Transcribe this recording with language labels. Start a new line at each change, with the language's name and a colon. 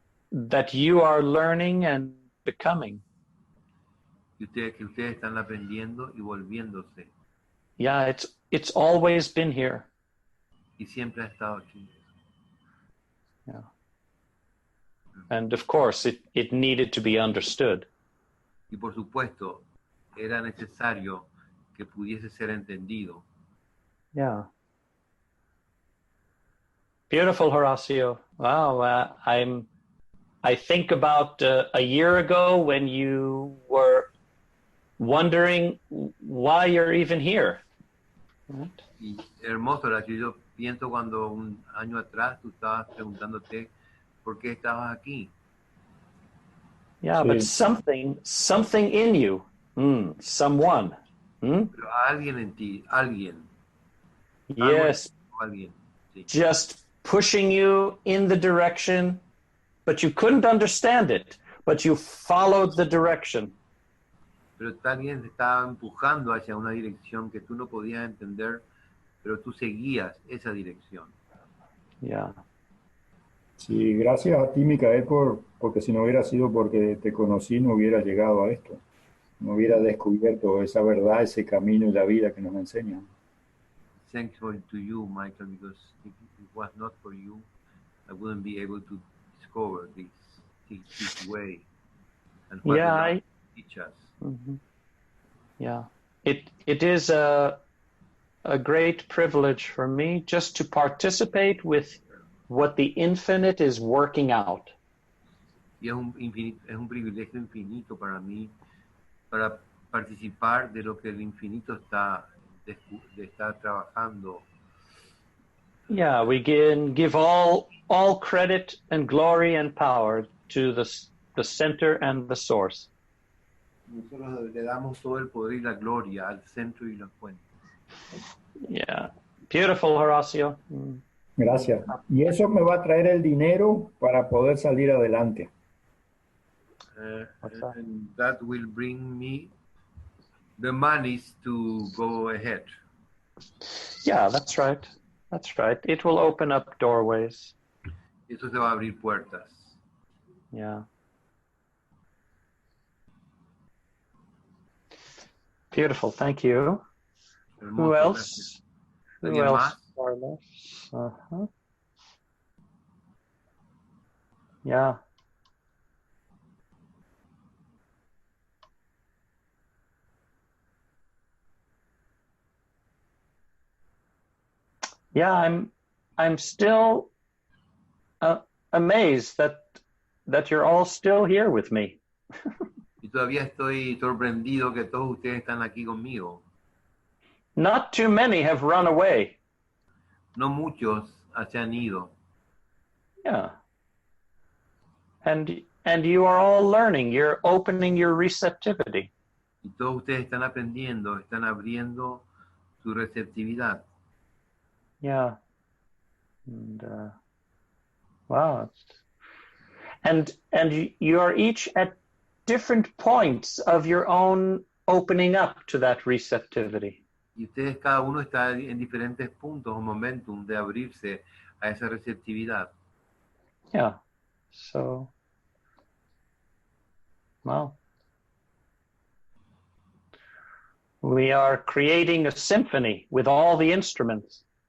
English: That you are learning and becoming.
Spanish: Que ustedes están aprendiendo y volviéndose.
English: Yeah, it's always been here.
Spanish: Y siempre ha estado aquí.
English: Yeah. And of course, it needed to be understood.
Spanish: Y por supuesto, era necesario que pudiese ser entendido.
English: Yeah. Beautiful, Horacio. Wow, I think about a year ago when you were wondering why you're even here. Right?
Spanish: Y hermoso, Horacio. Yo pienso cuando un año atrás tú estabas preguntándote por qué estabas aquí.
English: Yeah,
Spanish: Sí.
English: but something in you, someone.
Spanish: Pero alguien en ti, alguien.
English: Yes,
Spanish: Alguien. Sí.
English: just pushing you in the direction, but you couldn't understand it, but you followed the direction.
Spanish: Pero alguien te estaba empujando hacia una dirección que tú no podías entender, pero tú seguías esa dirección.
English: Yeah.
Spanish: Sí, gracias a ti, Micael, porque si no hubiera sido porque te conocí, no hubiera llegado a esto. No hubiera descubierto esa verdad, ese camino y la vida que nos enseñan.
English: Thanks to you, Michael, because if it was not for you, I wouldn't be able to discover this way and what Yeah, the Lord teach us. Mm-hmm. Yeah, it is a great privilege for me just to participate with what the infinite is working out.
Spanish: Y es un privilegio infinito para mí, para participar de lo que el infinito está trabajando.
English: Yeah, we can give all credit and glory and power to the center and the source.
Spanish: Nosotros le damos todo el poder y la gloria al centro y la fuente.
English: Yeah, beautiful, Horacio.
Spanish: Gracias. Y eso me va a traer el dinero para poder salir adelante.
English: And that will bring me the monies to go ahead. Yeah, that's right. That's right. It will open up doorways.
Spanish: Eso se va a abrir puertas.
English: Yeah. Beautiful. Thank you. Who
Spanish: Hermoso,
English: else?
Spanish: gracias.
English: Who
Spanish: ¿Alguien
English: else?
Spanish: más?
English: Carlos? Uh-huh. Yeah. Yeah, I'm still amazed that you're all still here with me.
Spanish: Y todavía estoy sorprendido que todos ustedes están aquí conmigo.
English: Not too many have run away.
Spanish: No muchos se han ido.
English: Yeah. And you are all learning. You're opening your receptivity.
Spanish: Y todos ustedes están aprendiendo, están abriendo su receptividad.
English: Yeah. And wow. And you are each at different points of your own opening up to that receptivity.
Spanish: Y ustedes, cada uno está en diferentes puntos o momentum de abrirse a esa receptividad.
English: Yeah. So, well, we are creating a symphony with all the instruments.